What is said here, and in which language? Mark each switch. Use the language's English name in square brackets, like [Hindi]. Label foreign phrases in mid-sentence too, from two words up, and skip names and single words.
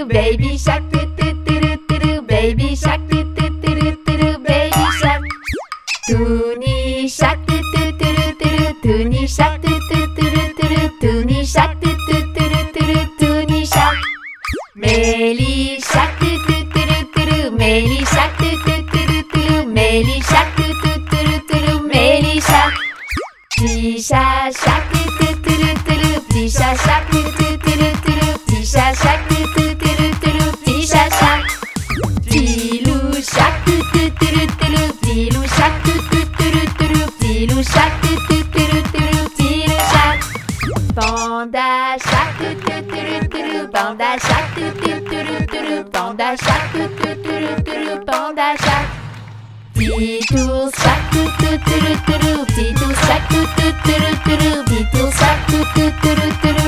[English] Baby shark, do do do do do do. Baby shark, do do do do do do. Baby shark. Toonie shark, do do do do do do. Toonie shark, do do do do do do. Toonie shark, do do do do do do. Toonie shark. Melly shark, do do do do do do. Melly shark, do do do do do do. Melly shark, do do do do do do. Melly shark. Tisha shark, do do do do do. Tisha shark, do do do do do. Tisha shark, do do do do do. Tisha shark. Tilou shark, do do do do do. Tilou shark, do do do do do. Tilou shark, do do do do do. Tilou shark. Panda shark, do do do do do. Panda shark, do do do do do. Panda shark, do do do do do. Panda shark. [French] Petit ours chaque tout-tout-tout-tout-tout. Petit ours chaque tout-tout-tout-tout-tout. Petit ours chaque tout-tout-tout-tout-tout.